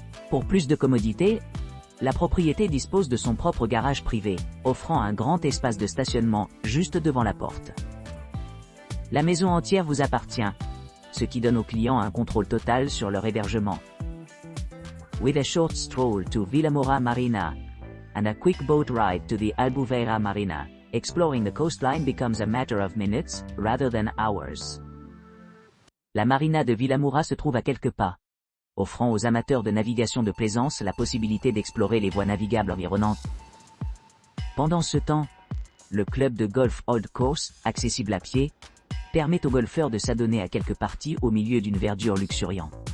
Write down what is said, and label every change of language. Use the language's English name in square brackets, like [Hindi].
[French] Pour plus de commodité, la propriété dispose de son propre garage privé, offrant un grand espace de stationnement juste devant la porte. La maison entière vous appartient, ce qui donne aux clients un contrôle total sur leur hébergement. [English] With a short stroll to Villamoura Marina and a quick boat ride to the Albufeira Marina, exploring the coastline becomes a matter of minutes, rather than hours. [French] La marina de Villamoura se trouve à quelques pas, offrant aux amateurs de navigation de plaisance la possibilité d'explorer les voies navigables environnantes. Pendant ce temps, le club de golf Old Course, accessible à pied, permet aux golfeurs de s'adonner à quelques parties au milieu d'une verdure luxuriante.